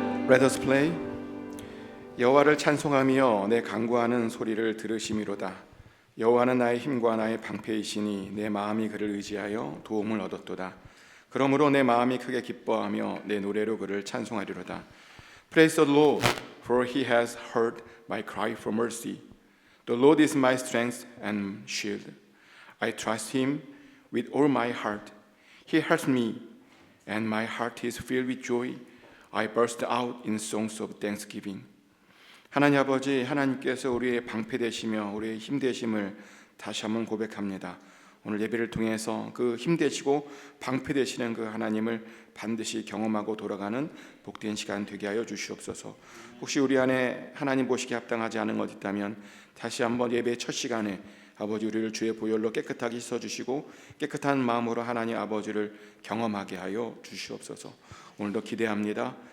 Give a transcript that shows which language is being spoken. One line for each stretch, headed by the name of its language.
English: Let us play.
Korean: 여호와를 찬송하며 내 간구하는 소리를 들으심이로다. 여호와는 나의 힘과 나의 방패이시니 내 마음이 그를 의지하여 도움을 얻었도다. 그러므로 내 마음이 크게 기뻐하며 내 노래로 그를 찬송하리로다.
English: Praise the Lord, for he has heard my cry for mercy. The Lord is my strength and shield. I trust him with all my heart. He helps me, and my heart is filled with joy. I burst out in songs of thanksgiving.
Korean: 하나님 아버지, 하나님께서 우리의 방패 되시며 우리의 힘 되심을 다시 한번 고백합니다. 오늘 예배를 통해서 그 힘 되시고 방패 되시는 그 하나님을 반드시 경험하고 돌아가는 복된 시간 되게 하여 주시옵소서. 혹시 우리 안에 하나님 보시기에 합당하지 않은 것 있다면 다시 한번 예배 첫 시간에 아버지 우리를 주의 보혈로 깨끗하게 씻어주시고 깨끗한 마음으로 하나님 아버지를 경험하게 하여 주시옵소서. 오늘도 기대합니다.